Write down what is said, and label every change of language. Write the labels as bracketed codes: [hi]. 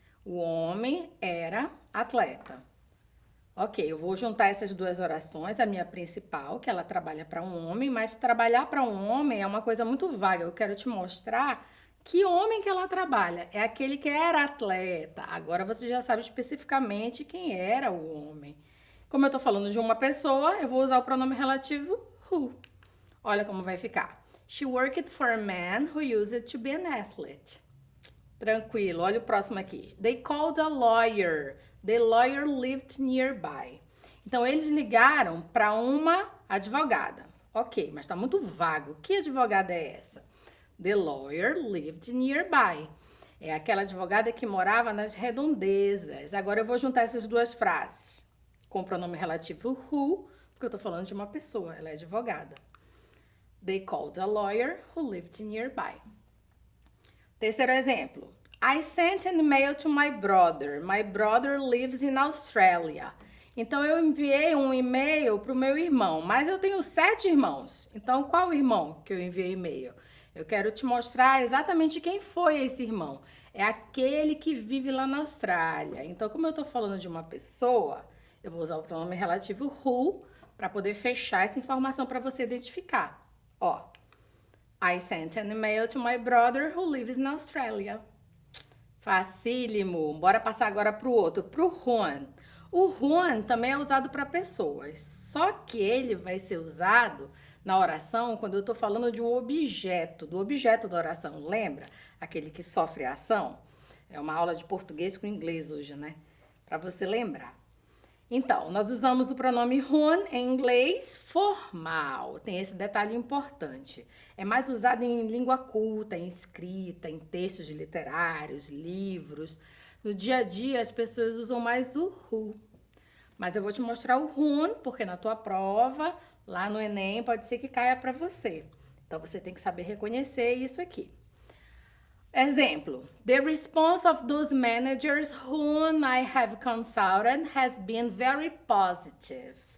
[pt] O homem era atleta. Ok, eu vou juntar essas 2 orações, a minha principal, que ela trabalha para um homem, mas trabalhar para um homem é uma coisa muito vaga. Eu quero te mostrar que homem que ela trabalha. É aquele que era atleta. Agora você já sabe especificamente quem era o homem. Como eu estou falando de uma pessoa, eu vou usar o pronome relativo who. Olha como vai ficar. [en] She worked for a man who used to be an athlete. [pt] Tranquilo, olha o próximo aqui. [en] They called a lawyer. The lawyer lived nearby. [pt] Então, eles ligaram para uma advogada. Ok, mas está muito vago. Que advogada é essa? [en] The lawyer lived nearby. [pt] É aquela advogada que morava nas redondezas. Agora eu vou juntar essas duas frases com o pronome relativo who, porque eu tô falando de uma pessoa, ela é advogada. [en] They called a lawyer who lived nearby. [pt] Terceiro exemplo. [en] I sent an email to my brother. My brother lives in Australia. [pt] Então, eu enviei um e-mail para o meu irmão, mas eu tenho 7 irmãos. Então, qual irmão que eu enviei e-mail? Eu quero te mostrar exatamente quem foi esse irmão. É aquele que vive lá na Austrália. Então, como eu estou falando de uma pessoa, eu vou usar o pronome relativo who para poder fechar essa informação para você identificar. [en] Ó, I sent an email to my brother who lives in Australia. [pt] Facílimo. Bora passar agora para o outro, para o Juan. O Juan também é usado para pessoas, só que ele vai ser usado na oração quando eu estou falando de um objeto, do objeto da oração. Lembra? Aquele que sofre a ação. É uma aula de português com inglês hoje, né? Para você lembrar. Então, nós usamos o pronome Juan em inglês formal. Tem esse detalhe importante. É mais usado em língua culta, em escrita, em textos literários, livros. No dia a dia, as pessoas usam mais o who. Mas eu vou te mostrar o Juan, porque na tua prova, lá no Enem, pode ser que caia para você. Então, você tem que saber reconhecer isso aqui. [en] Exemplo, the response of those managers whom I have consulted has been very positive.